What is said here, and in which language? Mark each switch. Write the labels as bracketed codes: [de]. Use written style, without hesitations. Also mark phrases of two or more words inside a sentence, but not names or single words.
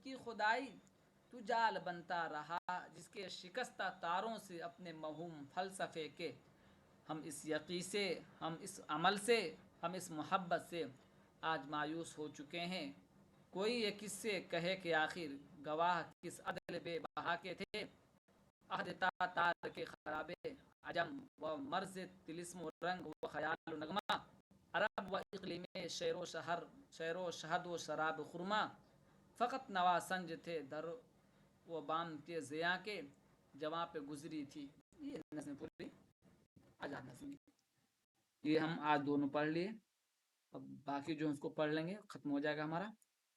[ur] کی خدائی، تو جال بنتا رہا جس کے شکستہ تاروں سے اپنے موہوم فلسفے کے، ہم اس یقین سے، ہم اس عمل سے، ہم اس محبت سے آج مایوس ہو چکے ہیں، کوئی یہ کس سے کہے کہ آخر گواہ کس عدل بے بہا کے تھے، عہد تار کے خرابے عجم و مرز طلسم و رنگ و خیال و نغمہ، عرب و اقلیم شعر و شہد و شراب خرما، فقط نوا سنج تھے در و بام کے ضیاء کے، جواں پہ گزری تھی۔ یہ نظم پوری آزاد نظم، یہ ہم آج دونوں پڑھ لیے، اب باقی جو اس کو پڑھ لیں گے ختم ہو جائے گا ہمارا۔